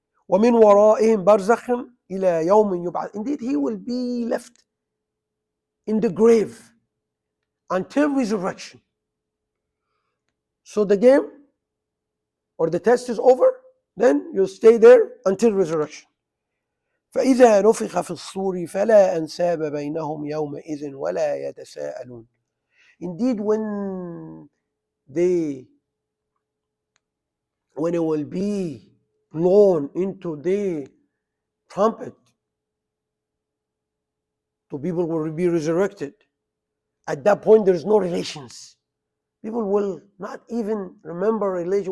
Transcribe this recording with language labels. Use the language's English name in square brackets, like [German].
[Arabic] وَمِنْ وَرَائِهِمْ بَرْزَخٍ إِلَى يَوْمٍ يُبْعَثُ. [English] Indeed, he will be left in the grave until resurrection. So the game or the test is over, then you'll stay there until resurrection. [Arabic] فإذا نفخ في الصور فلا أنساب بينهم يومئذ ولا يتساءلون. [English] Indeed, when it will be blown into the trumpet, the people will be resurrected. At that point, there's no relations. People will not even remember relation.